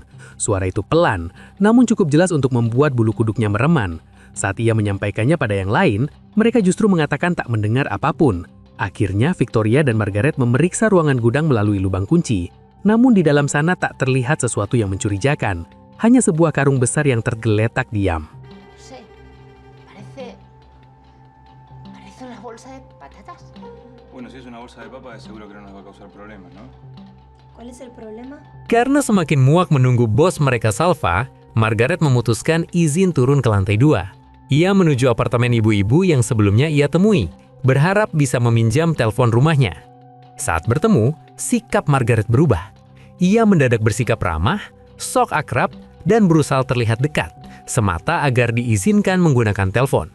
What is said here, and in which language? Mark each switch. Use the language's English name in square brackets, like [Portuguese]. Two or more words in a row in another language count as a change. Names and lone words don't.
[Indonesian] Suara itu pelan, namun cukup jelas untuk membuat bulu kuduknya mereman. Saat ia menyampaikannya pada yang lain, mereka justru mengatakan tak mendengar apapun. Akhirnya Victoria dan Margaret memeriksa ruangan gudang melalui lubang kunci. Namun di dalam sana tak terlihat sesuatu yang mencurigakan, hanya sebuah karung besar yang tergeletak diam. [Spanish] Bolsa de patatas. Bueno, si es una bolsa de papa, seguro que no nos va a causar problemas, ¿no? ¿Cuál es el problema? [Indonesian] Karena semakin muak menunggu bos mereka Salva, Margaret memutuskan izin turun ke lantai 2. Ia menuju apartemen ibu-ibu yang sebelumnya ia temui, berharap bisa meminjam telepon rumahnya. Saat bertemu, sikap Margaret berubah. Ia mendadak bersikap ramah, sok akrab, dan berusaha terlihat dekat, semata agar diizinkan menggunakan telepon.